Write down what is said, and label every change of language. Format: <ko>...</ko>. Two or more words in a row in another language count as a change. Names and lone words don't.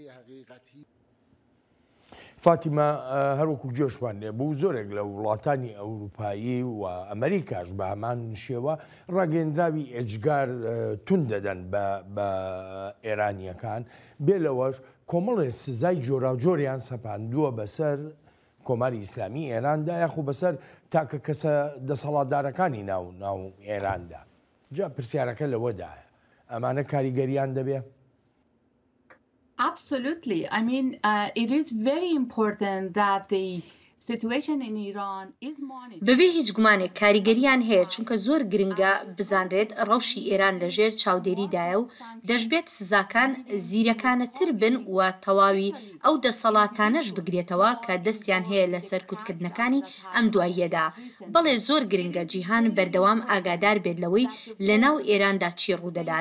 <ckb>فاتیمە هەروەکو گوێشمان لێبوو زۆرێک لە وڵاتانی ئەوروپایی و ئەمریکاش بە هەمان شێوە ڕاگەندراوی ئێجگار تون دەدەن بە ئێرانیەکان، بێلەوەش کۆمەڵێ سزای جۆراوجۆریان سەپاندووە بەسەر کۆماری ئیسلامی ئێراندا یاخو بەسەر تاکە کەسە دەسەڵاتدارەکانی ناو ئێراندا. جا پرسیارەکە لەوەدایە ئەمانە کاریگەریان دەبێ؟</ckb> <en>Absolutely. I mean, it is very important that the situation in Iran is monitored.</en> <ckb>بەبێ هیچ گومانێک کاریگەریان هەیە، چونکە زۆر گرنگە بزانرێت ڕەوشی ئێران لەژێر چاودێریدایە و دەشبێت سزاکان زیرەکانەتر بن و تەواوی ئەو دەسەڵاتانەش بگرێتەوە کە دەستیان هەیە لە سەرکوتکردنەکانی ئەم دواییەدا. بەڵێ زۆر گرنگە جیهان بەردەوام ئاگادار بێت لەوەی لە ناو ئێراندا چی ڕوودەدات.</ckb>